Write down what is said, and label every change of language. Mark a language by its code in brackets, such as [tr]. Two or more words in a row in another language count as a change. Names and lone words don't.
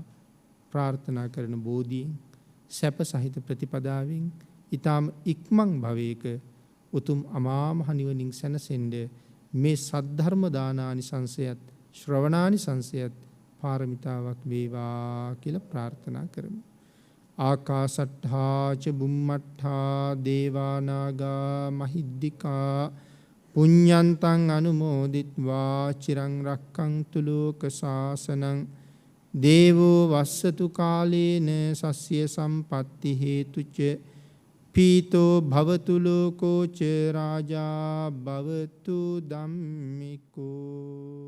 [si] ප්‍රාර්ථනා කරන බෝධියෙන් සැප සහිත ප්‍රතිපදාවෙන් ඊටාම ඉක්මන් භවයක උතුම් අමා මහ නිවනින් සැනසෙන්න මේ සද්ධර්ම දානානිසංසයත් ශ්‍රවණානිසංසයත් පාරමිතාවක් වේවා කියලා ප්‍රාර්ථනා කරමු. [pi] ආකාසට්ඨා ච බුම්මට්ඨා දේවා නාග මහිද්దికා පුඤ්ඤන්තං අනුමෝදිත්වා චිරං රක්ඛන්තු ලෝක සාසනං දේවෝ වස්සතු කාලේන සස්ය සම්පatti හේතුච පීතෝ භවතු ලෝකෝ ච රාජා භවතු ධම්මිකෝ.